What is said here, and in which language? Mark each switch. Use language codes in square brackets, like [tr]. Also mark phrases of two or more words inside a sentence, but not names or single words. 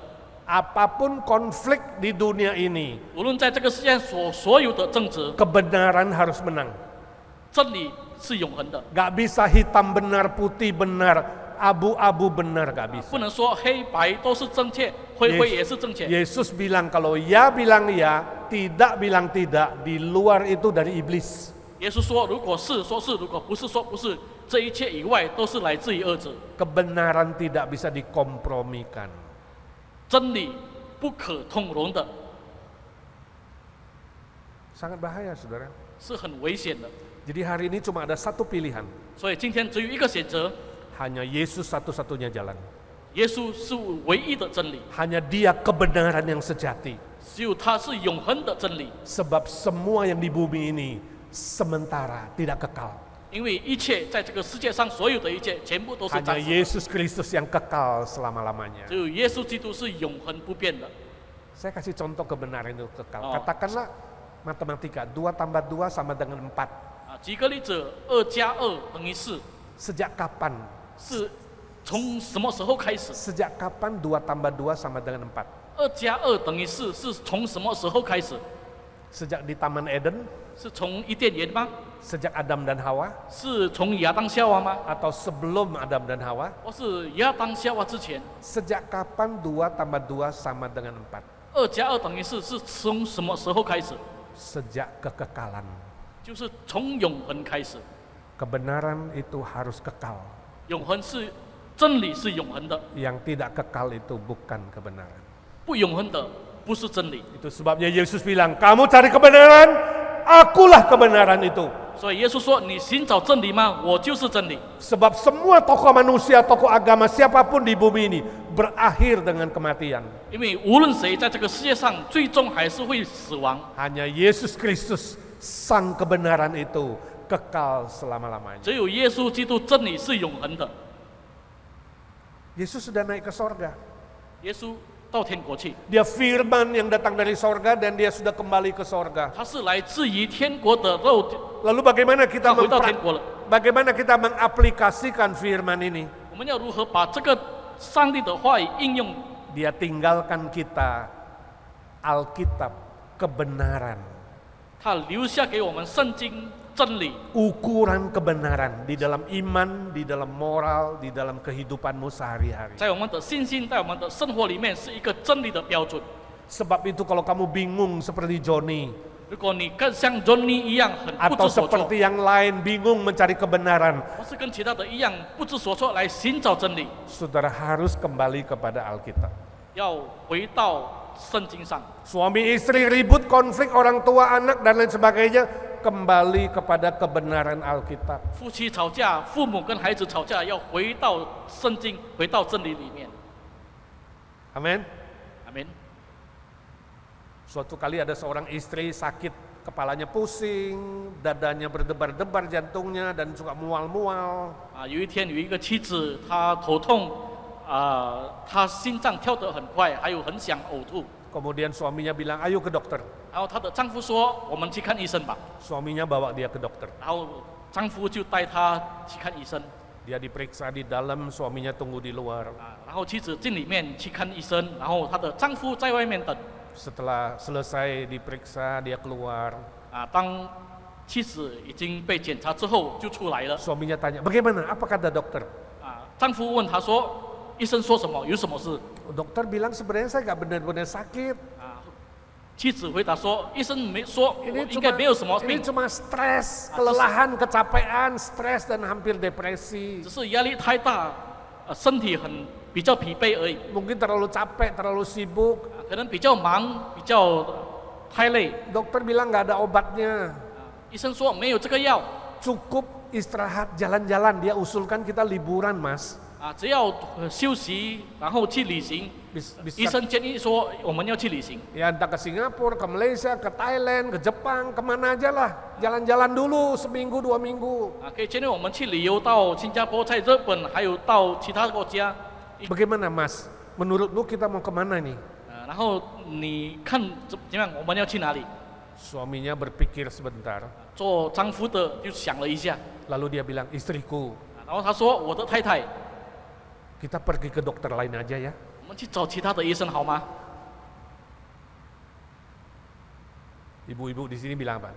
[id] Apapun konflik di dunia ini, [zh] 无论在这个世界上所有的争执， [id] kebenaran harus menang. [zh] 真理是永恒的， [id] Gak bisa hitam benar, putih benar, abu-abu benar, gak bisa. [zh] 不能说黑白都是正确，灰灰也是正确。 [id] Yesus bilang kalau ya bilang ya, tidak bilang tidak, di luar itu dari iblis. [zh] 耶稣说：“如果是说是，如果不是说不是，这一切以外都是来自于恶者。 [id] Kebenaran tidak bisa dikompromikan. [zh] 真理不可通融的， [id] Sangat bahaya, saudara. [zh] 是很危险的。 [id] Jadi hari ini cuma ada satu pilihan. [zh] 所以今天只有一个选择， [id] Hanya Yesus satu-satunya jalan. [zh] 耶稣是唯一的真理， [id] Hanya Dia kebenaran yang sejati. [zh] 只有他是永恒的真理。 [id] Sebab semua yang di bumi ini sementara, tidak kekal. [zh] 因为一切在这个世界上所有的一切，全部都是 [id] Hanya [zh] 暂时的， [id] Yesus Kristus yang kekal selama-lamanya. [zh] 只有耶稣基督是永恒不变的。 [id] Saya kasih contoh kebenaran itu kekal. Oh. Katakanlah matematika, 2 tambah 2 sama dengan 4. [zh] 举个例子，2加2等于4， [id] Sejak kapan? [zh] 是从什么时候开始？ [id] Sejak kapan 2 tambah 2 sama dengan 4? [zh] 2 加2等于4是从什么时候开始？ [id] Sejak di Taman Eden? [zh] 是从伊甸园吗？ [id] Sejak Adam dan Hawa? [zh] 是从亚当夏娃吗？ [id] Atau sebelum Adam dan Hawa? [zh] 或是亚当夏娃之前？ [id] Sejak kapan 2 tambah 2 sama dengan 4? [zh] 2 加2等于4是从什么时候开始？ [id] Sejak kekekalan. [zh] 就是从永恒开始。 [id] Kebenaran itu harus kekal. [zh] 永恒是真理，是永恒的， [id] Yang tidak kekal itu bukan kebenaran. [zh] 不永恒的不是真理。 [id] Itu sebabnya Yesus bilang, kamu cari kebenaran, akulah kebenaran itu. [zh] 所以耶稣说：“你寻找真理吗？我就是真理。 [id] Sebab semua tokoh manusia, tokoh agama, siapapun di bumi ini berakhir dengan kematian. [zh] 因为无论谁在这个世界上，最终还是会死亡。 [id] Hanya Yesus Kristus, sang kebenaran itu, kekal selama-lamanya. [zh] 只有耶稣基督真理是永恒的。 [id] Yesus sudah naik ke sorga. [zh] 耶稣到天国去， [id] Dia firman yang datang dari sorga dan dia sudah kembali ke sorga. [zh] 他是来自于天国的肉体， [id] Lalu bagaimana kita [zh] 他回到天国了。 [id] bagaimana kita mengaplikasikan firman ini? [zh] 我们要如何把这个上帝的话语应用？ [id] Dia tinggalkan kita Alkitab, kebenaran, [zh] 他留下给我们圣经真理， [id] ukuran kebenaran di dalam iman, di dalam moral, di dalam kehidupanmu sehari-hari. [zh] 在我们的信心，在我们的生活里面是一个真理的标准。 [id] Sebab itu kalau kamu bingung seperti Joni [zh] 如果你更像 Johnny 一样很不 [id] atau [zh] 知所措， [id] seperti yang lain bingung mencari kebenaran, [zh] 或是跟其他的一样不知所措来寻找真理， [id] saudara harus kembali kepada Alkitab. [zh] 要回到圣经上。 [id] Suami istri ribut, konflik orang tua anak dan lain sebagainya, kembali kepada kebenaran Alkitab. [zh] 夫妻吵架，父母跟孩子吵架，要回到圣经，回到真理里面。 [id] Amin. [zh] 阿门。 [id] Suatu kali ada seorang istri sakit, kepalanya pusing, dadanya berdebar-debar jantungnya dan suka mual-mual. [zh] 有一天有一个妻子，她头痛，她心脏跳得很快，还有很想呕吐。 [id] Kemudian suaminya bilang, ayo ke dokter. [zh] 然后她的丈夫说：“我们去看医生吧。 [id] Suaminya bawa dia ke dokter. ” [zh] 然后丈夫就带她去看医生。 [id] Dia diperiksa di dalam, suaminya tunggu di luar. [zh] 然后妻子进里面去看医生，然后她的丈夫在外面等。 [id] Setelah selesai diperiksa, dia keluar. [zh] 当妻子已经被检查之后就出来了。 [id] Suaminya tanya, bagaimana? Apa kata dokter? [zh] 丈夫问她说：“医生说什么？有什么事？” [id] Dokter bilang sebenarnya saya nggak benar-benar sakit. [zh] 妻子回答说：“医生没说，我 [id] Ini [zh] 应该没有什么 [id] ini [zh] 病， [id] cuma stres, kelelahan, kecapean, stres dan hampir depresi. [zh] 只是压力太大，身体比较疲惫而已， [id] Mungkin terlalu capek, terlalu sibuk. [zh] 可能比较忙，比较太累。 [id] Dokter bilang nggak ada obatnya. [zh] 医生说没有这个药， [id] Cukup istirahat, jalan-jalan. Dia usulkan kita liburan, Mas. [zh] 只要休息，然后去旅行。医 [id] Bisa [zh] 生建议说我们要去旅行， [id] ya entah ke Singapura, ke Malaysia, ke Thailand, ke Jepang, kemana aja lah. Jalan-jalan dulu seminggu 2 minggu. [zh] 可以建议我们去旅游到新加坡、在日本，还有到其他国家。 [id] Bagaimana, Mas? Menurut lu kita mau kemana nih? [zh] 然后你看怎么样？我们要去哪里？ [id] Suaminya berpikir sebentar. [zh] 做丈夫的就想了一下， [id] Lalu dia bilang, istriku, [zh] 然后他说：“我的太太， [id] kita pergi ke dokter lain aja ya. [zh] 我们去找其他的医生好吗？” [id] Ibu-ibu di sini bilang apa?